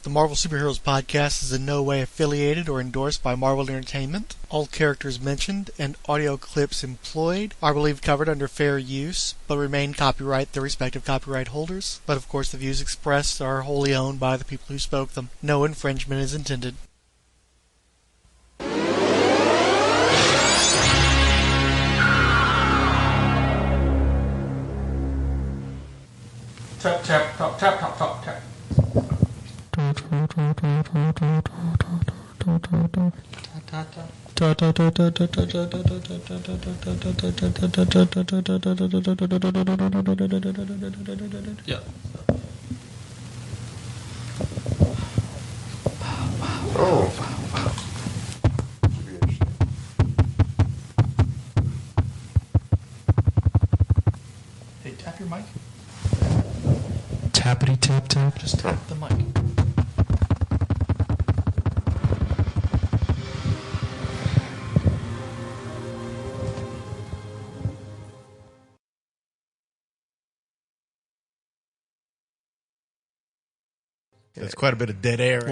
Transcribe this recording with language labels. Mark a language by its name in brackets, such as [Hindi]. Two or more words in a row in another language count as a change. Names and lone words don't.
[English] The Marvel Superheroes podcast is in no way affiliated or endorsed by Marvel Entertainment. All characters mentioned and audio clips employed are believed covered under fair use, but remain copyright their respective copyright holders. But of course the views expressed are wholly owned by the people who spoke them. No infringement is intended. Tap, tap, tap, tap, tap, tap, tap. Ta ta Yeah. Oh. Hey, tap your mic. Tappity tap tap. Just tap the mic. That's quite a bit of dead air.